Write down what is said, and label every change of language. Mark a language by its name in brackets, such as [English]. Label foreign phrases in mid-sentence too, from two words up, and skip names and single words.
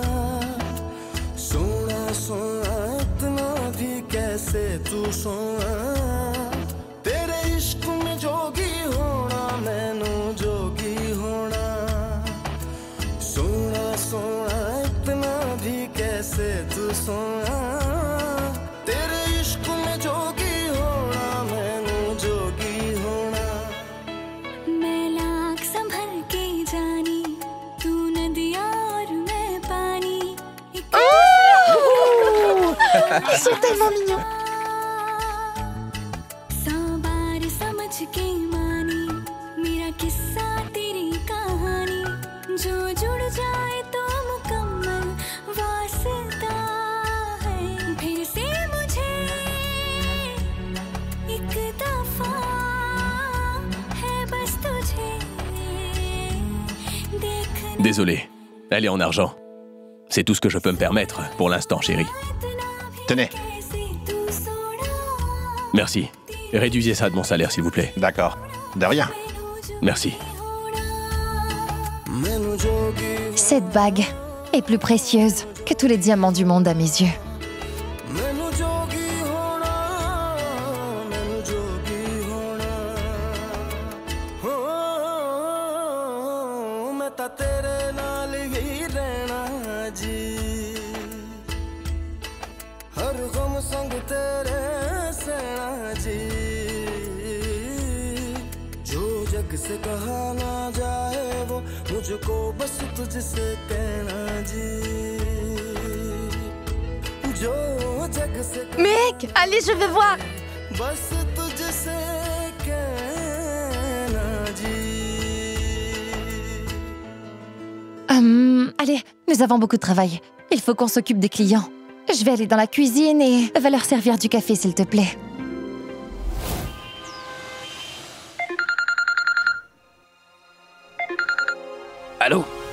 [Hindi] सोना सोना इतना भी कैसे तू सोना तेरे इश्क में जोगी होना [Punjabi] ਮੈਨੂੰ ਜੋਗੀ ਹੋਣਾ [Hindi] सोया तेरे इश्क में जोगी होना [Punjabi] ਮੈਨੂੰ ਜੋਗੀ ਹੋਣਾ [Hindi] मैं लाख संभल के जानी तू नदिया और मैं पानी [French] Ils sont tellement mignons. [Hindi] 100 बार समझ के मानी मेरा किस्सा तेरी कहानी जो जुड़ जाए तो मुकम्मल वास्ता है फिर से मुझे एक दफा है बस तुझे देखना [French] Désolé, elle est en argent. C'est tout ce que je peux me permettre pour l'instant, chérie. Tenez. Merci. Réduisez ça de mon salaire, s'il vous plaît. D'accord. De rien. Merci. Cette bague est plus précieuse que tous les diamants du monde à mes yeux. [Punjabi] ਮੈਨੂੰ ਜੋਗੀ ਹੋਣਾ ਮੈਨੂੰ ਜੋਗੀ ਹੋਣਾ ਹੋ ਮੈਂ ਤਾਂ ਤੇਰੇ ਨਾਲ ਹੀ ਰਹਿਣਾ ਜੀ [Hindi] हर गम संग तेरे सहना जी जो जग से कहा ना जाए वो मुझको बस तुझसे कहना जी जो जग से [French] Mec, allez, je veux voir. [Hindi] बस तुझसे कहना जी [French] Allez, nous avons beaucoup de travail. Il faut qu'on s'occupe des clients. Je vais aller dans la cuisine et va leur servir du café, s'il te plaît. Allô?